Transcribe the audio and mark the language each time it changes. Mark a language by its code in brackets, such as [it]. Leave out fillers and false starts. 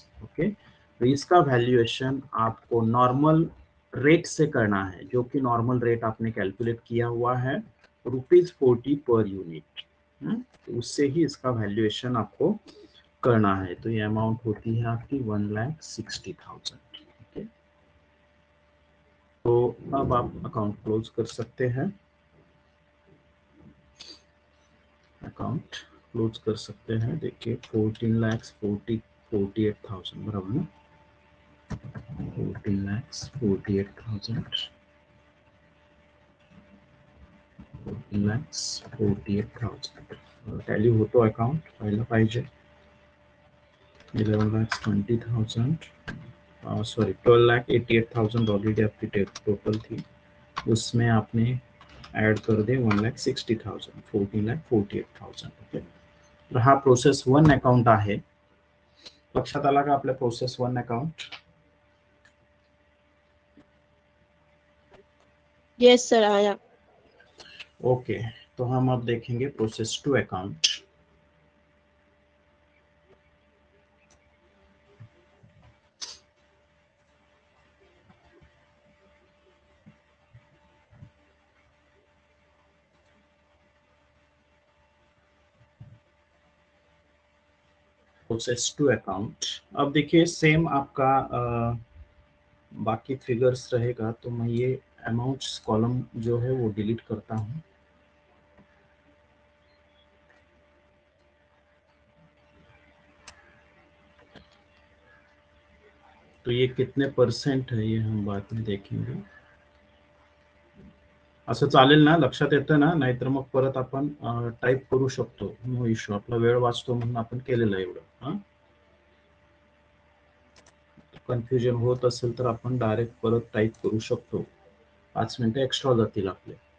[hi] Okay, तो इसका valuation आपको नॉर्मल रेट से करना है, जो कि नॉर्मल रेट आपने कैलकुलेट किया हुआ है ₹40 पर यूनिट। तो उससे ही इसका वैल्यूएशन आपको करना है तो ये अमाउंट होती है आपकी 1,60,000। ओके, तो अब आप अकाउंट क्लोज कर सकते हैं, अकाउंट क्लोज कर सकते हैं। देखिए 14,48,000 बराबर ना, [mr] 14,48,000, 14,48,000 टॅली होतो अकाउंट व्हायला पाहिजे। [hi] 11,20,000 सॉरी 12,88,000 ऑलरेडी आपकी टोटल थी, उसमें आपने ऐड कर दे 1,60,000, 14,48,000। [mr] ओके, तर हा प्रोसेस 1 अकाउंट आहे। लक्षात आला का आपल्या प्रोसेस 1 अकाउंट? [en] Yes sir आया। [hi] ओके, तो हम अब देखेंगे प्रोसेस 2 अकाउंट। प्रोसेस 2 अकाउंट, अब देखिए सेम आपका बाकी फिगर्स रहेगा, तो मैं ये अमाउंट्स कॉलम जो है वो डिलीट करता हूँ। तो ये कितने परसेंट है ये हम बाद में देखेंगे। [mr] असं चालेल ना, लक्षात येतं ना, नाहीतर मग परत आपण टाईप करू शकतो, नो इश्यू, आपला वेळ वाचतो म्हणून आपण केलेलं आहे एवढं। हां, कन्फ्युजन होत असेल तर आपण डायरेक्ट परत टाईप करू शकतो, 5 मिनिटं एक्स्ट्रा जातील आपले।